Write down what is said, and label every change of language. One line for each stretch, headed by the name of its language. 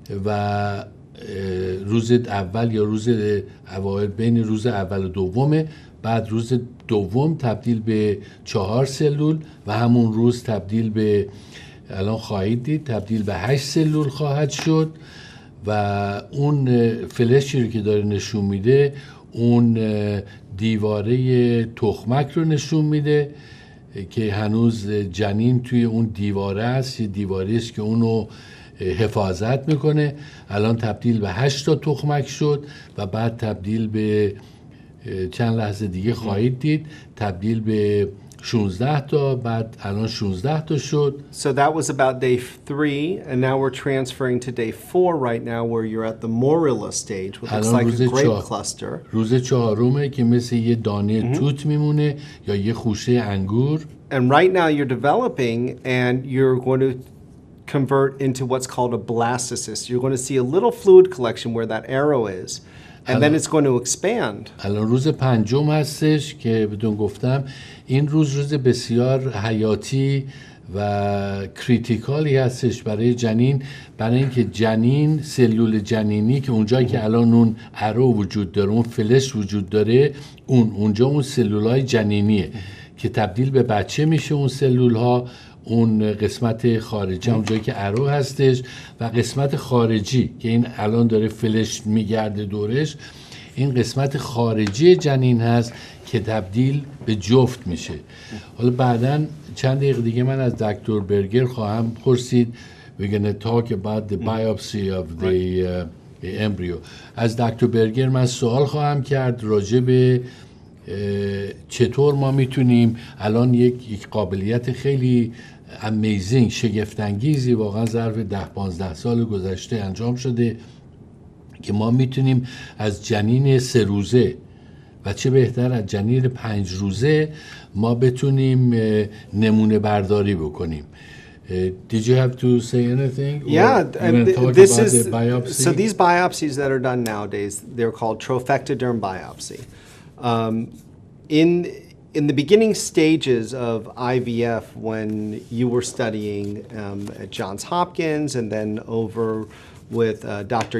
Persian: و روز اول یا روز اوایل بین روز اول و دومه، بعد روز دوم تبدیل به 4 سلول و همون روز تبدیل به، الان خواهید دید، تبدیل به 8 سلول خواهد شد و اون فلشی رو که داره نشون میده اون دیواره تخمک رو نشون میده که هنوز جنین توی اون دیواره است، یه دیواره است که اونو حفاظت میکنه. الان تبدیل به 8 تا تخمک شد و بعد تبدیل به چند لحظه دیگه خواهید دید تبدیل به 16 تا، بعد الان 16 تا شد.
English: So that was about day 3, and now we're transferring to day 4 right now, where you're at the morula stage, which looks like a grape cluster.
Persian: روز چهارمه که مثل یه دانه توت میمونه یا یه خوشه انگور.
English: And right now you're developing, and you're going to convert into what's called a blastocyst. You're going to see a little fluid collection where that arrow is. And then it's going to expand.
Persian: الان روز پنجم هستش که بدون گفتم این روز بسیار حیاتی و کریتیکالی هستش برای جنین، برای اینکه جنین سلول جنینی که اونجایی که الان اون ارو وجود داره، اون فلش وجود داره، اونجا اون سلولای جنینیه که تبدیل به بچه میشه. اون سلول ها اون قسمت خارجی اونجایی که ارو هستش و قسمت خارجی که این الان داره فلش میگرده دورش، این قسمت خارجی جنین هست که تبدیل به جفت میشه. حالا بعداً چند دقیقه دیگه من از دکتر برگر خواهم پرسید.
English: We're going to talk about the biopsy of the embryo.
Persian: از دکتر برگر من سوال خواهم کرد راجع به چطور ما میتونیم الان یک قابلیت خیلی امیزینگ، شگفت‌انگیزی واقعا ظرف 10-15 سال گذشته انجام شده که ما میتونیم از جنین 3 روزه و چه بهتر از جنین 5 روزه ما بتونیم نمونه برداری بکنیم.
English: Did you have to say anything? Yeah, this is the biopsy? So these biopsies that are done nowadays, they're called trophectoderm biopsy. In the beginning stages of IVF, when you were studying at Johns Hopkins and then over with Dr.